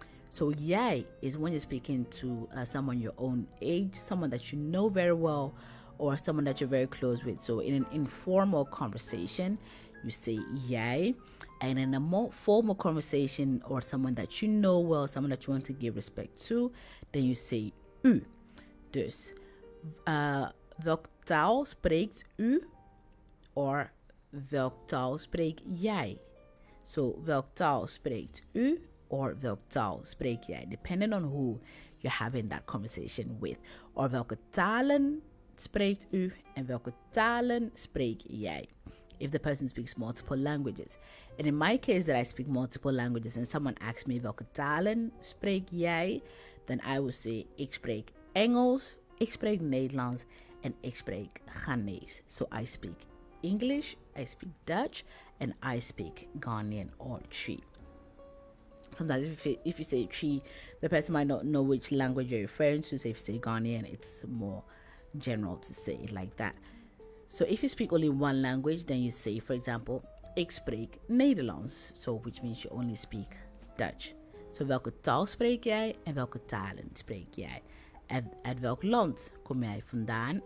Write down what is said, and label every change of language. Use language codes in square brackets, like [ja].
[en] So jij is when you're speaking to someone your own age, someone that you know very well, or someone that you're very close with. So in an informal conversation, you say jij. And in a more formal conversation, or someone that you know well, someone that you want to give respect to, then you say u. [nl] Dus welke taal spreekt u? Or welke taal spreek jij? So welke taal spreekt u? Or welke taal spreek jij? [en] Depending on who you're having that conversation with. [nl] Or welke talen spreekt u? En welke talen spreek jij? [en] If the person speaks multiple languages. And in my case that I speak multiple languages and someone asks me [nl] welke talen spreek jij, [en] then I will say [nl] ik spreek Engels, ik spreek Nederlands en ik spreek Ghanese. [en] So I speak English, I speak Dutch, and I speak Ghanaian or Twi. Sometimes if you say Twi, the person might not know which language you're referring to. So if you say Ghanaian, it's more general to say it like that. So if you speak only one language, then you say, for example, [nl] ik spreek Nederlands. [en] So which means you only speak Dutch. [nl] So welke taal spreek jij en welke talen spreek jij? Uit welk land kom jij vandaan?